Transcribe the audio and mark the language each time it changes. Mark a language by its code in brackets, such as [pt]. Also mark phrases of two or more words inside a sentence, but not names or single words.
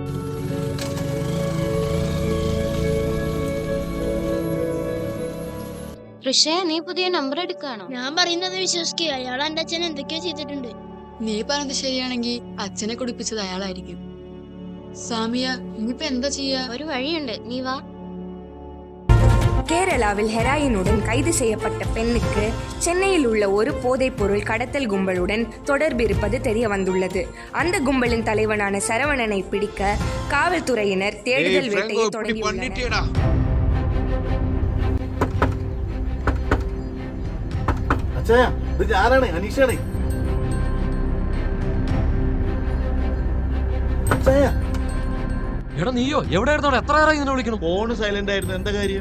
[ml] ഋഷേ, നീ പുതിയ നമ്പർ എടുക്കാണോ? ഞാൻ പറയുന്നത് വിശ്വസിക്കുക. അയാൾ എന്റെ അച്ഛൻ എന്തൊക്കെയോ ചെയ്തിട്ടുണ്ട്. നീ പറഞ്ഞത് ശരിയാണെങ്കിൽ അച്ഛനെ കുടിപ്പിച്ചത് അയാളായിരിക്കും. സാമിയ, ഇനിയിപ്പോ എന്താ ചെയ്യാ? ഒരു വഴിയുണ്ട്, നീ വാ. [ta] கேரளாவில் ஹெராயினுடன் கைது செய்யப்பட்ட பெண்ணுக்கு சென்னையில் உள்ள ஒரு போதைப்பொருள் கடத்தல் கும்பலுடன் தொடர்பு இருப்பது தெரிய வந்துள்ளது. அந்த கும்பலின் தலைவனான சரவணனை பிடிக்க காவல்துறையினர் தேடுதல் வேட்டையை தொடங்கியுள்ளனர். [ml] എടാ നീയോ എവിടെയായിരുന്നോ? എത്ര നേരം ഇതിനെ വിളിക്കണം? ഫോണ് സൈലന്റ് ആയിരുന്നു. എന്താ കാര്യം?